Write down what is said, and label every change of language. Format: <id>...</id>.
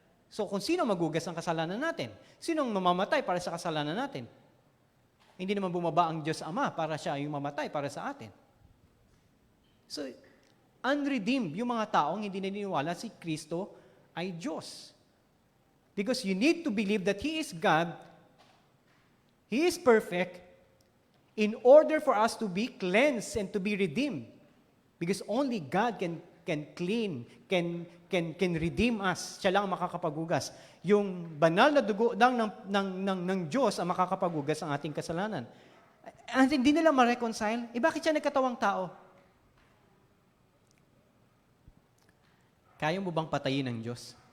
<tl>So kung sino maghugas ng kasalanan natin? Sinong mamamatay para sa kasalanan natin? Hindi naman bumaba ang Diyos Ama para siya yung mamatay para sa atin. So, unredeemed yung mga taong hindi naniniwala si Kristo ay Diyos.</tl> <en>Because you need to believe that He is God, He is perfect, in order for us to be cleansed and to be redeemed. Because only God can clean, can redeem us.</en> <tl>Siya lang ang makakapaghugas. Yung banal na dugo ng Diyos ang makakapaghugas ang ating kasalanan. At hindi nila ma-reconcile, bakit siya nagkatawang tao? Kaya mo bang patayin ng Diyos?</tl>